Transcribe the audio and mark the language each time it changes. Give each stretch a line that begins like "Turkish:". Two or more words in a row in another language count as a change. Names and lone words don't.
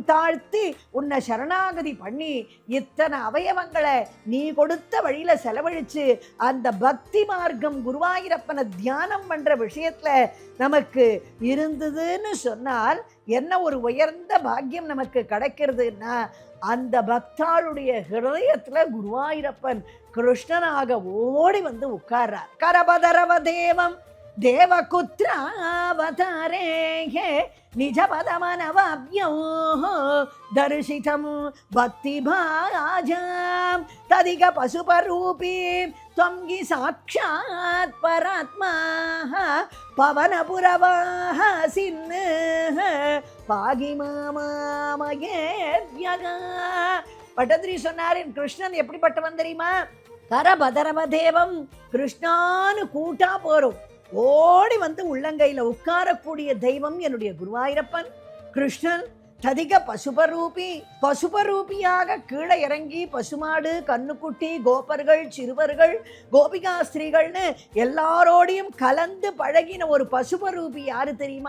Tamil: தாழ்த்தி உன்னை சரணாகதி பண்ணி, இத்தனை அவயவங்களை நீ கொடுத்த வழியில செலவழிச்சு அந்த பக்தி மார்க்கம் குருவாயிர தியானம் பண்ற விஷயத்துல நமக்கு இருந்ததுன்னு சொன்னால் என்ன ஒரு உயர்ந்த பாக்கியம் நமக்கு கிடைக்கிறதுன்னா, அந்த பக்தாளுடைய ஹிருதயத்துல குருவாயூரப்பன் கிருஷ்ணனாக ஓடி வந்து உட்கார்றார்.
Sanskrit: करबदरव देवं देवकुत्रावतारे निजपदमनवाप्यं दर्शितं भक्तिभाजां तदिह पशुपरूपीं त्वंगी साक्षात् परात्मा पवनपुरवासिन् पागि मामयेव्यगा.
Tamil: பட்டதிரி சொன்னார், கிருஷ்ணன் எப்படிப்பட்டவன் தெரியுமா?
Sanskrit: करबदरव देवं,
Tamil: கிருஷ்ணான்னு கூட்டா போறோம் ஓடி வந்து உள்ளங்கையில உட்காரக்கூடிய தெய்வம் என்னுடைய குருவாயூரப்பன் கிருஷ்ணன்.
Sanskrit: तदिह पशुपरूपी,
Tamil: பசுபரூபியாக கீழே இறங்கி பசுமாடு கண்ணுக்குட்டி கோபர்கள் சிறுவர்கள் கோபிகா ஸ்திரீகள்னு எல்லாரோடையும் கலந்து பழகின ஒரு பசுபரூபி யாரு தெரியுமா?